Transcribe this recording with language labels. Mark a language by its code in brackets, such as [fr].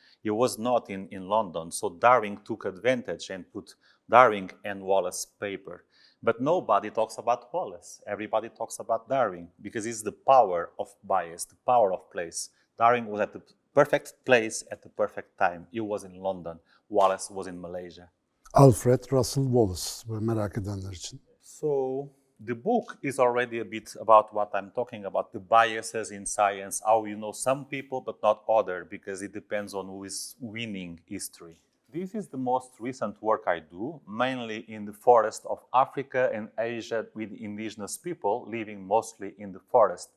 [en] He was not in London, so Darwin took advantage and put Darwin and Wallace paper. But nobody talks about Wallace. Everybody talks about Darwin, because it's the power of bias, the power of place. Darwin was at the perfect place at the perfect time. He was in London. Wallace was in Malaysia. [tr] Alfred Russel Wallace, böyle merak edenler için. [en] So the book is already a bit about what I'm talking about, the biases in science, how you know some people but not other, because it depends on who is winning history. This is the most recent work I do, mainly in the forest of Africa and Asia with indigenous people living mostly in the forest.